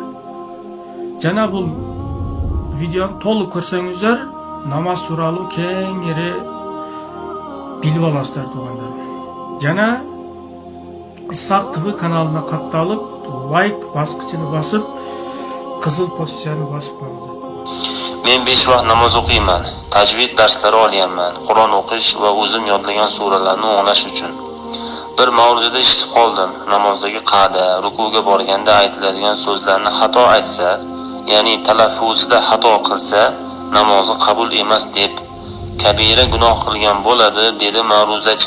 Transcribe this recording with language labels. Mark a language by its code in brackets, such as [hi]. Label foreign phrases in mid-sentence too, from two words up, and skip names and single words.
[ky] Жана бул видеону толук көрсөңүздөр, намаз тууралуу кеңири билип аласыздар туғандар. Жана Исхак ТВ каналына катталып, лайк баскычын басып, кызыл позицияны басып коюңуздар. [uz] Men 5 vaqt namoz o'qiyman, tajvid darslari olganman, Qur'on o'qish va o'zim yodlagan suralarni o'nglash uchun. Bir mavzuda eshitib qoldim, namozdagi qa'da, rukuga borganda aytiladigan so'zlarni xato aytsa, ya'ni talaffuzida xato qilsa, namozi qabul emas deb kabira gunoh qilgan bo'ladi, dedi ma'ruzachi.